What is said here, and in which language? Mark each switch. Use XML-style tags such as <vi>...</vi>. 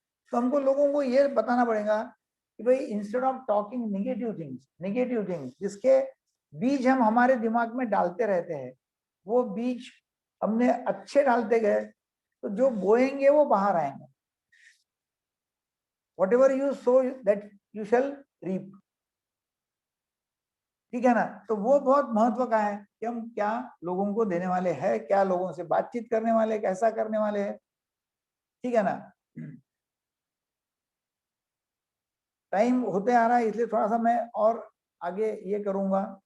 <hi>तो हमको लोगों को ये बताना पड़ेगा कि भाई</hi> <en>instead of talking negative things</en> <hi>जिसके बीज हम हमारे दिमाग में डालते रहते हैं, वो बीज हमने अच्छे डालते गए तो जो बोएंगे वो बाहर आएंगे।</hi> <en>Whatever you sow that you shall reap,</en> <hi>ठीक है ना। तो वो बहुत महत्व का है कि हम क्या लोगों को देने वाले हैं, क्या लोगों से बातचीत करने वाले, कैसा करने वाले हैं। ठीक है ना। टाइम होते आ रहा है, इसलिए थोड़ा सा मैं और आगे ये करूंगा।</hi>